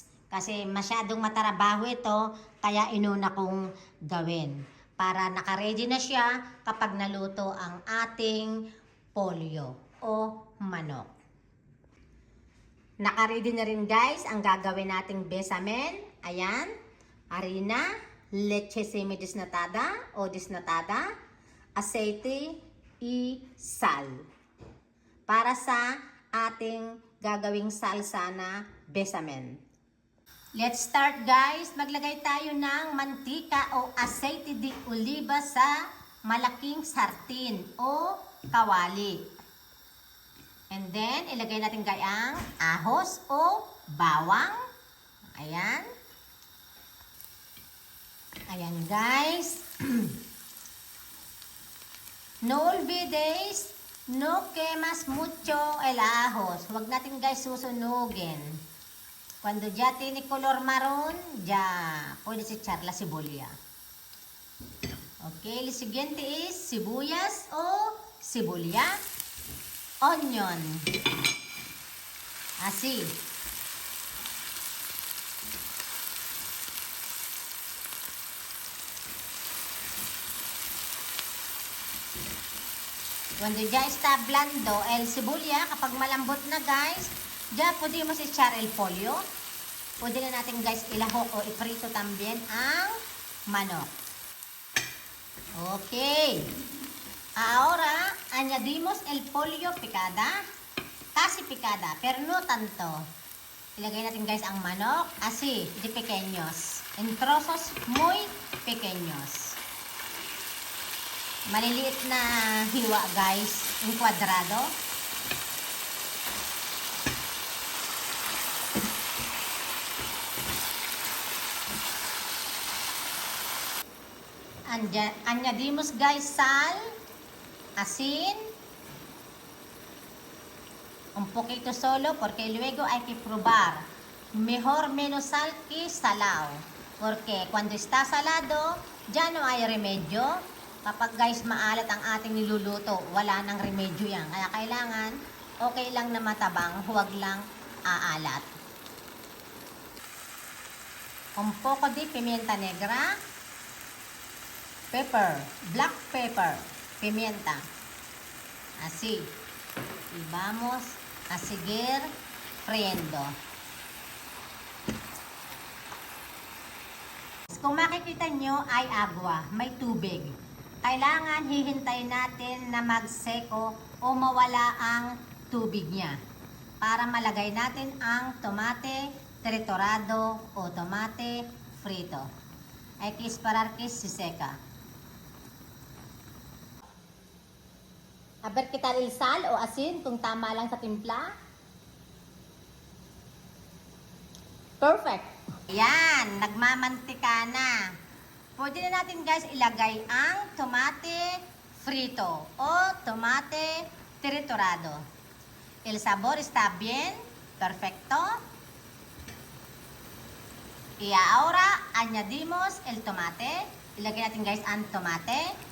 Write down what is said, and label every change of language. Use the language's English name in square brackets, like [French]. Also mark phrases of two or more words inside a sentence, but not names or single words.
[Filipino] Kasi masyadong matarabaho ito, kaya inuna kong gawin. Para nakaready na siya kapag naluto ang ating pollo o manok. Nakaready na rin guys ang gagawin nating bechamel. Ayan. [Spanish] Harina, leche semi-desnatada o desnatada, aceite, y sal. [Filipino] Para sa ating gagawing salsa na bechamel. [English] Let's start guys. [Filipino] Maglagay tayo ng mantika o [Spanish] aceite de oliva [Filipino] sa malaking sartin o kawali. [English] And then, [Filipino] ilagay natin guys ang ahos o bawang. Ayan. Ayan guys. [Spanish] No olvides, no quemas mucho el ajos. [Filipino] Huwag natin guys susunugin. [Spanish] Cuando ya tiene color marron, ya puedes echar la cebolla. Okay, el siguiente es sibuyas o cebolla, onion. Así. Cuando ya está blando el cebolla, [Filipino] kapag malambot na guys, [Spanish] ya podemos echar el pollo. [Filipino] Pwede na natin guys ilahok o iprito también ang manok. Okay. [Spanish] Ahora, añadimos el pollo picada. Casi picada, pero no tanto. [Filipino] Ilagay natin guys ang manok, [Spanish] así, de pequeños. En trozos muy pequeños. [Filipino] Maliliit na hiwa guys, yung kwadrado. [Spanish] Añadimos guys sal, asin, un poquito solo porque luego hay que probar. Mejor menos sal que salado. Porque cuando está salado, ya no hay remedio. [Filipino] Kapag guys maalat ang ating niluluto, wala nang remedyo yan. Kaya kailangan, okay lang na matabang, huwag lang aalat. [Spanish] Un poco de pimienta negra, [English] pepper, black pepper, [Spanish] pimienta. Así. Y vamos a seguir friendo. [Filipino] Kung makikita nyo ay agua, may tubig. Kailangan hihintayin natin na magseko o mawala ang tubig niya para malagay natin ang [Spanish] tomate triturado [Filipino] o [Spanish] tomate frito. Hay que esperar que se seca. A ver qué tal el sal o asin, [Filipino] kung tama lang sa timpla. [Spanish] Perfect. [Filipino] Yan, nagmamantika na. Pwede na natin guys ilagay ang [Spanish] tomate frito [Filipino] o [Spanish] tomate triturado. El sabor está bien, perfecto. Y ahora añadimos el tomate. [Filipino] Ilagay natin guys ang tomate.